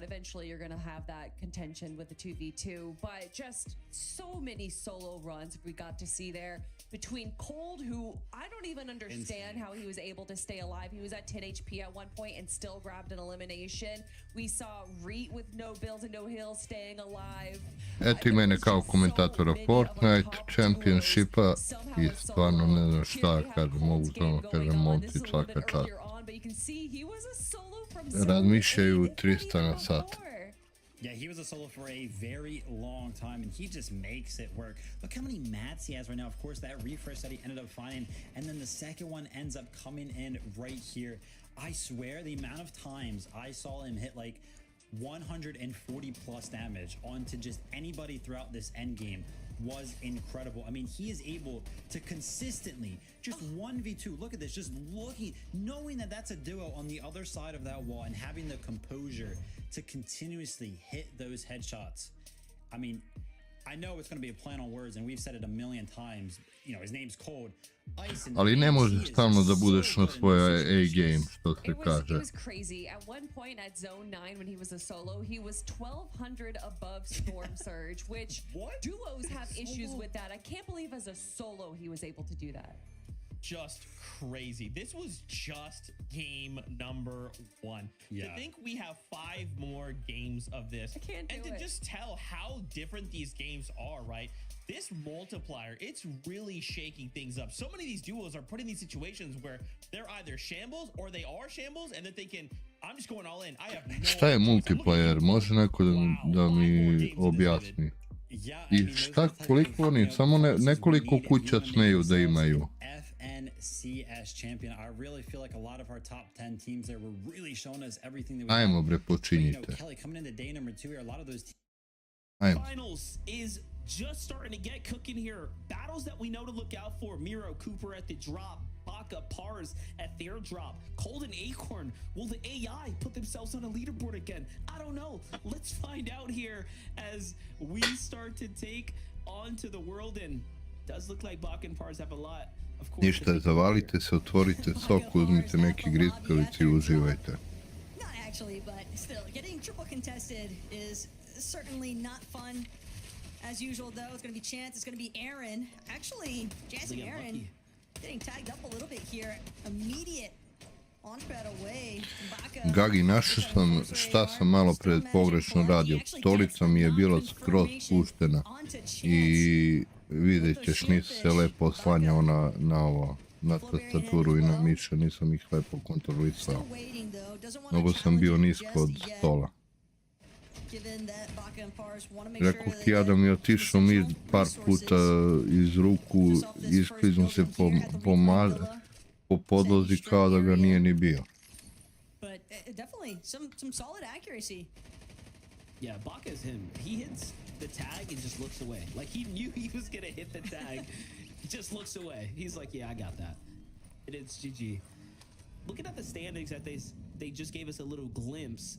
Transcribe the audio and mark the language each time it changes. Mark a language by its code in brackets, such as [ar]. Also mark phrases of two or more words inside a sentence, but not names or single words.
[en] Eventually, you're going to have that contention with the 2v2, but just so many solo runs we got to see there between Cold, who I don't even understand how he was able to stay alive. He was at 10 HP at one point and still grabbed an elimination. We saw Reet with no builds and no heals staying alive. [sr] Eto i mene kao komentatora Fortnite Championshipa i stvarno ne znam šta kažem, mogu samo kažem momci svaka čast. Razmišljaju 300 na sat. [en] Yeah, he was a solo for a very long time, and he just makes it work. Look how many mats he has right now. Of course, that refresh that he ended up finding, and then the second one ends up coming in right here. I swear, the amount of times I saw him hit 140 plus damage onto just anybody throughout this end game was incredible. I mean, he is able to consistently just 1v2. Look at this, just looking, knowing that that's a duo on the other side of that wall and having the composure to continuously hit those headshots. I mean, I know it's going to be a play on words, and we've said it a million times. You know, his name's Cold. [sr] Ali ne možeš stalno da budeš na svojoj A-game, što se kaže. [en] It was crazy. At one point at Zone 9 when he was a solo, he was 1200 above Storm Surge, which duos have issues with that. I can't believe as a solo he was able to do that. Just crazy. This was just game number 1. Yeah. To think we have 5 more games of this, I can't do and to it. just tell how different these games are, right? This multiplier, it's really shaking things up. So many of these duos are put in these situations where they're either shambles or they are shambles, and they're thinking, I'm just going all in. I have no [sr] Šta je multiplayer? Može neko da mi objasni? I šta, koliko oni, samo nekoliko kuća smeju da imaju? [en] FNCS champion. I really feel like a lot of our top 10 teams there were really showing us everything that we [sr] Ajmo bre, [en] you know, [sr] počinjite. [en] Kelly, coming into day number 2 here, a lot of those [sr] Ajmo. [en] Finals is just starting to get cooking here. Battles that we know to look out for. Miro, Cooper at the drop. Baka, Pars at their drop. Cold and Acorn. Will the AI put themselves on a leaderboard again? I don't know. Let's find out here as we start to take on to the world. And does look like Baka and Pars have a lot. Of course, [sr] Ništa, zavalite se, otvorite sok, uzmite neki grickalici i uživajte. [en] Not actually, but still, getting triple contested is certainly not fun. As usual, though, it's going to be Chance, it's going to be Aaron. Actually, Chance and Aaron getting tagged up a little bit here. Immediate on-pad away. Baka. [sr] Gagi, našao sam šta sam malo pred pogrešno radio. Stolica mi je bila skroz spuštena i vidjet ćeš, nisi se lepo oslanjao na ovo. na tastaturu i na miša, nisam ih lepo kontrolisao. Mnogo sam bio nisko od stola. Rekao ti ja da mi je otišao mir par puta iz ruku, iskliznu se po podlozi kao da ga nije ni bio. [en] But definitely some solid accuracy. Yeah, Baka is him. He hits the tag and just looks away. Like he knew he was gonna hit the tag. He just looks away. He's like, yeah, I got that. And it's GG. Looking at the standings that they just gave us a little glimpse.